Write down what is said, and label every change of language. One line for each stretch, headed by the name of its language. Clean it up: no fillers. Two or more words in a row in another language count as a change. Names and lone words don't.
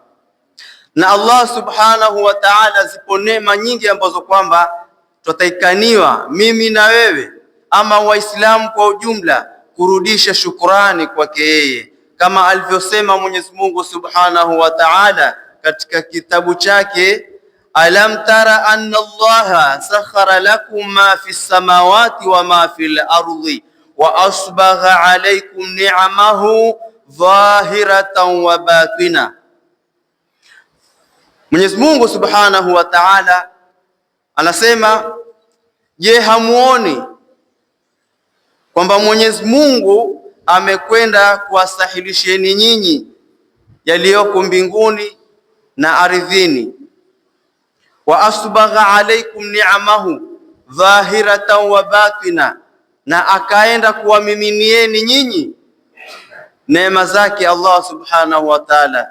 Swahili: Na Allah
Arabic: سبحانه وتعالى,
Swahili: zipo neema nyingi ambazo kwamba tutaikaniwa mimi na wewe ama Waislamu kwa ujumla kurudisha shukrani kwake yeye, kama alivyosema Mwenyezi Mungu
Arabic: سبحانه وتعالى
Swahili: katika kitabu chake,
Arabic: ألم تر أن الله سخر لكم ما في السماوات وما في الأرض وأسبغ عليكم نعمه ظاهرة وباطنة.
Swahili: Mwenyezi Mungu
Arabic: سبحانه وتعالى
Swahili: anasema, je, hamuoni kwamba Mwenyezi Mungu amekwenda kuwasahilisheni nyinyi yaliyoko mbinguni na ardhini,
Arabic: وأسبغ عليكم نعمه ظاهرة وباطنة,
Swahili: na akaenda kuwamiminieni nyinyi neema zake Allah
Arabic: سبحانه وتعالى.